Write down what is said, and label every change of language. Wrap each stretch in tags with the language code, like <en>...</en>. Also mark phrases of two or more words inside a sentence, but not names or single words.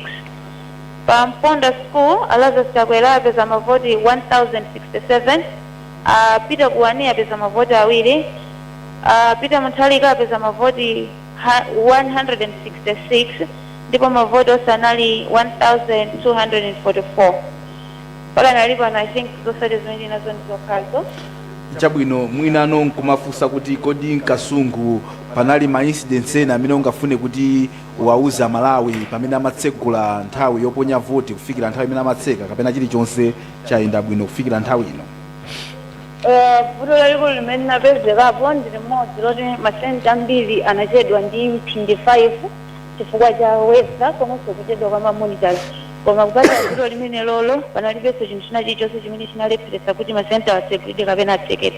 <ny>Pa Mponda School, Lazarus Chakwera apeza mavoti 1067. Peter kuwani apeza mavoti awiri. Peter Montalika apeza mavoti 166. Ndipo mavoti onse anali 1244. Pala nalipo,</ny> <en>and I think those are the many</en> <ny>nazo ndizokhazo. chabwino mwinano nkumafusa kuti kodi mkasungu panali ma incidents ena amene ungafune kuti wauza Malawi pamene amatsegula nthawi yoponya voti kufikira nthawi imene amatseka kapena chilichonse chayenda bwino kufikira nthawi ino? Vuto lalikulu limene napezekapo ndi limodzi loti masenta ambiri anachedwa ndi mphindi 5 chifukwa cha weather komanso kuchedwa kwa mamonitors, koma kupata vuto limene lolo panalibenso chinthu china chilichonse chimene chinalepheretsa kuti masenta atsegulidwe kapena atsekedwe.</ny>